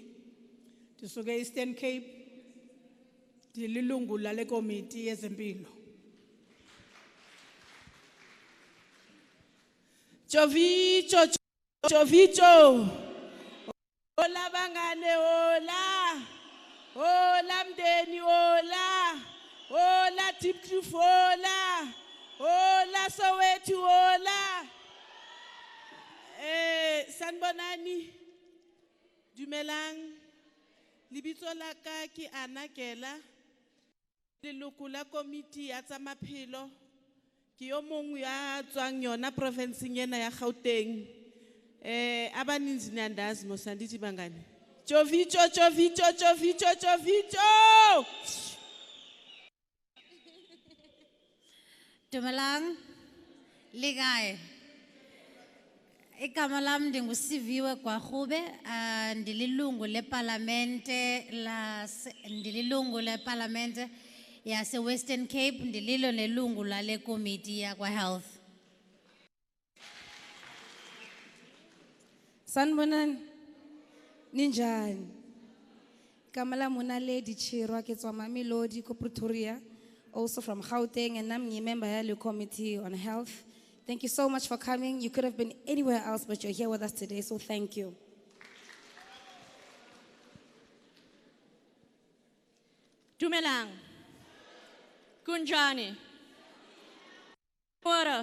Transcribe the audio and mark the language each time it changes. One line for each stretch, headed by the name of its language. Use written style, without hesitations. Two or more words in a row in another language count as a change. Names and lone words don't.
Xhosa: Ndisuke Eastern Cape. Ndililungu lale committee yezempilo. Jovicho.
Zulu: Hola bangane hola. Hola mdeni hola. Hola Diepkloof hola. Hola Soweto hola. Sanibonani.
Southern Sotho: Dumelang. Libitso la ka ke Anakela. Leloko la committee ya tsa maphelo. Ke yo mongwe ya tswang yona province ena ya Gauteng.
Xhosa: Abaninzi niyandazi mosandithi bangani. Jovicho.
Southern Sotho: Dumelang, ligae.
Xhosa: Igama lami ndinguSiviwe Gwagube, ndililungu leParlamente yase Western Cape, ndililo nelungu lale committee yakwa health.
Zulu: Sanibonani. Ninjani. Igama lami uNaledi Chirwa
Southern Sotho: ke tswa Mamelodi ko Pretoria,
English: also from Gauteng, and I'm a member of the committee on health. Thank you so much for coming. You could have been anywhere else, but you're here with us today, so thank you.
Southern Sotho: Dumelang.
Zulu: Kunjani. Ora.